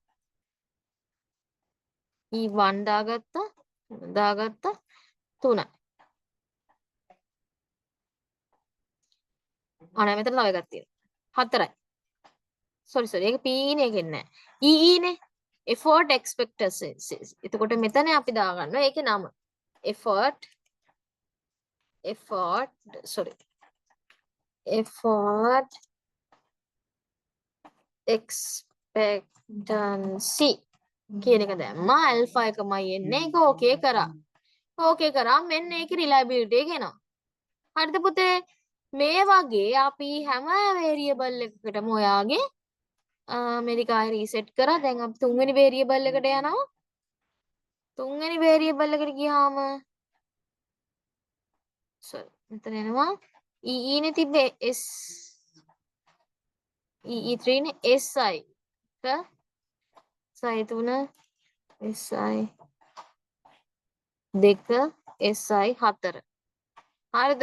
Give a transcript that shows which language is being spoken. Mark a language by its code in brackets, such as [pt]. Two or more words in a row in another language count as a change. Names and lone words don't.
[si] E1 දාගත්තා 3යි. අනේ මෙතන තව එකක් තියෙනවා 4යි. sorry ඒක P නේ කියන්නේ EE නේ [en] effort expectancy. [si] එතකොට මෙතන අපි දාගන්නවා ඒකේ නම [en] effort expectancy [si] කියන එක දැම්මා alpha එකමයි එන්නේ ඒක ඕකේ කරා මෙන්න ඒකේ reliability එක එනවා. හරිද පුතේ? මේ වගේ අපි හැම variable එකකටම ඔයාගේ මේක රීසෙට් කරා. දැන් අපි තුන්වෙනි variable එකට යනවා. තුන්වෙනි variable එකට ගියාම මෙතන එනවා EE නේ තිබ්බේ EE3 නේ SI ක SI3 SI2 SI4 හරිද?